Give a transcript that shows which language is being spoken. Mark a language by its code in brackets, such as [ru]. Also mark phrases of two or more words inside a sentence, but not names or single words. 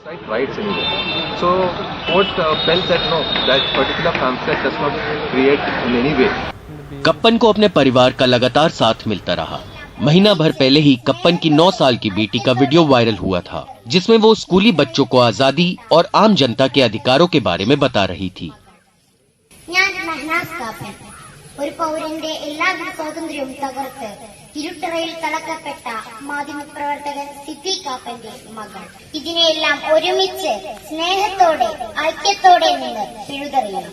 [hi] कप्पन को अपने परिवार का लगातार साथ मिलता रहा। महीना भर पहले ही कप्पन की 9 साल की बेटी का वीडियो वायरल हुआ था जिसमें वो स्कूली बच्चों को आजादी और आम जनता के अधिकारों के बारे में बता रही थी। [ml] ഒരു പൗരന്റെ എല്ലാവിധ സ്വാതന്ത്ര്യവും തകർത്ത് ഇരുട്ടറയിൽ തളക്കപ്പെട്ട മാധ്യമപ്രവർത്തകൻ സിദ്ദീഖ് കപ്പന്റെ മകൾ. ഇതിനെയെല്ലാം ഒരുമിച്ച് സ്നേഹത്തോടെ ഐക്യത്തോടെ നിന്ന് പിഴുതെറിയണം.